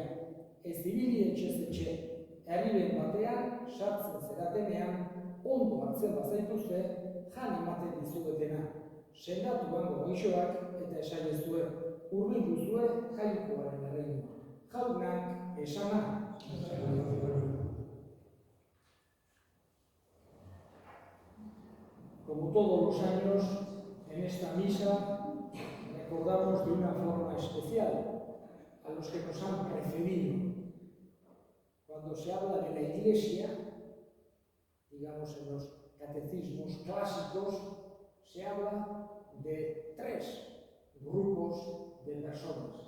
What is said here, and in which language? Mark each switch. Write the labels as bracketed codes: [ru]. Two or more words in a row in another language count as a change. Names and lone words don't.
[eu] Ez ibili etxez etxe, herriren batean, sartzen zeratenean, ondo hartzen bazaituzte, jan ematen dizuetena. Sendatu bango goixoak eta esaiezue, hurbildu zue jainkoaren erreinua. Jaunak esana. [es] Como todos los años, en esta misa recordamos de una forma especial a los que nos han precedido. Cuando se habla de la Iglesia, digamos en los catecismos clásicos, se habla de 3 grupos de personas.